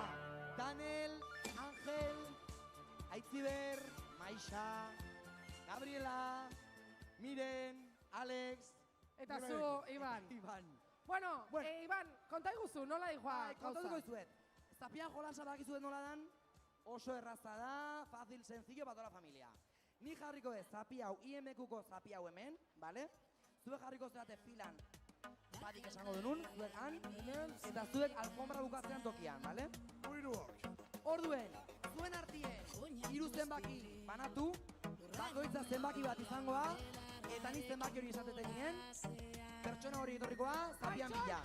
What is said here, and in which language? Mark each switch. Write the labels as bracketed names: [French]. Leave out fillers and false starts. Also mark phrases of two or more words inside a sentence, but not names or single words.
[Basque] Daniel, Ángel, Aitziber, Maisha, Gabriela, Miren, Alex... Eta zu, Iban. Bueno, Iban, konta iguzu, nola dihoa? Kontatuko izuet. Zapian jolasa bakizuet nola dan, oso erraza da, [Spanish] fácil, sencillo, para toda la familia. [Basque] Ni jarriko ez zapi hau, IMQ-ko zapi hau hemen, ¿vale? zuek jarriko zerate filan. Batik esango denun, zuek han, eta zuek alfombra bukatzean tokian, bale? Orduen, zuen artien, 3 zenbaki banatu, bakoitza zenbaki bat izangoa, eta ni zenbaki hori esateten nien, pertsona hori etorrikoa, zapian bila.